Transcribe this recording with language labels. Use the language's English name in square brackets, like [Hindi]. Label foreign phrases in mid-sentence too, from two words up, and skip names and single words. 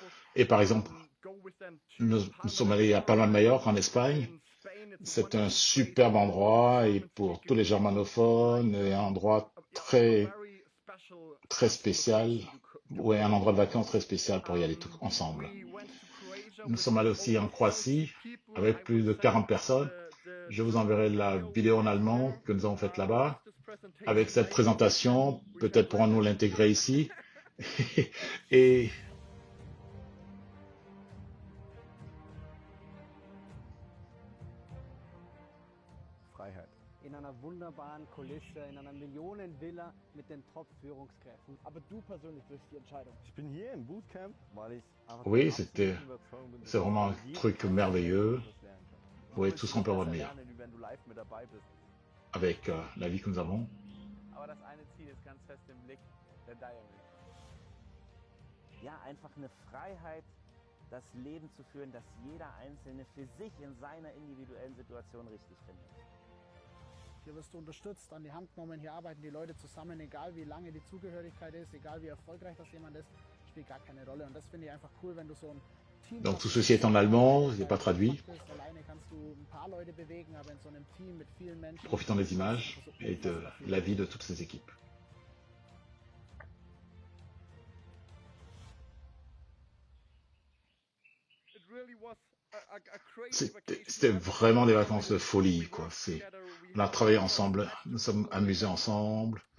[French] Et par exemple, nous sommes allés à Palma de Mallorca en Espagne, C'est un superbe endroit et pour tous les germanophones, et un endroit très spécial, ouais, un endroit de vacances très spécial pour y aller tous ensemble. Nous sommes allés aussi en Croatie avec plus de 40 personnes. Je vous enverrai la vidéo en allemand que nous avons faite là-bas. Avec cette présentation, peut-être pourrons-nous l'intégrer ici. Et [German] Freiheit. In einer wunderbaren Kulisse, in einer Millionenvilla mit den Top-Führungskräften. Aber du persönlich triffst die Entscheidung. Ich bin hier im Bootcamp, weil ich einfach [French] oui, [German] der absoluten Überzeugung bin, dass [French] c'est vraiment un [German] man jeden [French] truc [German] Tag [French] merveilleux. [German] etwas lernen kann. [French] Oui, [German] Man [French] tout ce [German] wird [French] qu'on peut [German] viel [French] avoir de [German] besser [French] meilleur [German] lernen, wie wenn du live mit dabei bist. [French] avec la vie que nous avons. [German] Aber das eine Ziel ist ganz fest im Blick, der Diary. Ja, einfach eine Freiheit, das Leben zu führen, das jeder Einzelne für sich in seiner individuellen Situation richtig findet. Hier wirst du unterstützt, an die Hand genommen, hier arbeiten die Leute zusammen, egal wie lange die Zugehörigkeit ist, egal wie erfolgreich das jemand ist, spielt gar keine Rolle. Und das finde ich einfach cool, wenn du so ein Team [French] Donc [German] hast, [French] tout ceci est en allemand, il n'est pas traduit. [German] alleine kannst du ein paar Leute bewegen, aber in so einem Team mit vielen Menschen. [French] Profitant des images et de la vie de toutes ces équipes. C'était vraiment des vacances de folie, quoi. On a travaillé ensemble, nous sommes amusés ensemble.